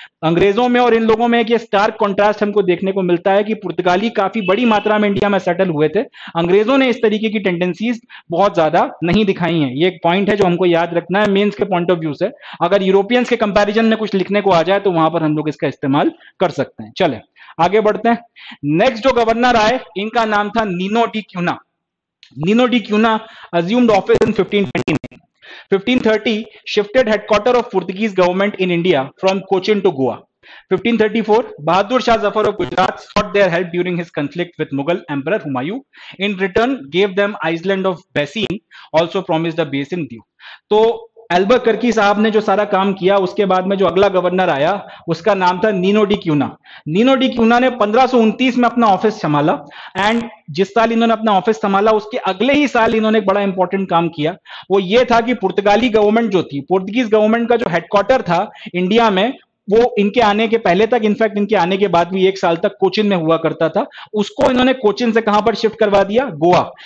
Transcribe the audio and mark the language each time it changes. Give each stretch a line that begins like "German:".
Hindi: अंग्रेजों में और इन लोगों में एक ये स्टार्क कॉन्ट्रास्ट हमको देखने को मिलता है कि पुर्तगाली काफी बड़ी मात्रा में इंडिया में सेटल हुए थे, अंग्रेजों ने इस तरीके की टेंडेंसीज बहुत ज्यादा नहीं दिखाई हैं। ये एक पॉइंट है जो हमको याद रखना है मेंस के पॉइंट ऑफ व्यू से। अगर यूरोपियंस के कंपैरिजन में कुछ लिखने को आ जाए तो वहां पर हम लोग इसका इस्तेमाल कर सकते हैं। चले आगे बढ़ते हैं। नेक्स्ट जो गवर्नर आए, इनका नाम था Nino D क्यूना।
English: Nino de Cunha assumed office in 1529. 1530 shifted headquarter of Portuguese government in India from Cochin to Goa. 1534 Bahadur Shah Zafar of Gujarat sought their help during his conflict with Mughal Emperor Humayun. In return, gave them island of Bassein, also promised a basin due.
Hindi: तो एल्बकर्की साहब ने जो सारा काम किया, उसके बाद में जो अगला गवर्नर आया उसका नाम था नीनो डी क्यूना। नीनो डी क्यूना ने 1529 में अपना ऑफिस संभाला, एंड जिस साल इन्होंने अपना ऑफिस संभाला उसके अगले ही साल इन्होंने एक बड़ा इंपॉर्टेंट काम किया। वो ये था कि पुर्तगाली गवर्नमेंट जो थी, पोर्तुगीज गवर्नमेंट का जो हेडक्वार्टर था इंडिया में, वो इनके आने के पहले तक, इनफैक्ट इनके आने के बाद भी 1 साल तक कोचिन में हुआ करता था, उसको इन्होंने कोचिन से कहां पर शिफ्ट करवा दिया? गोवा।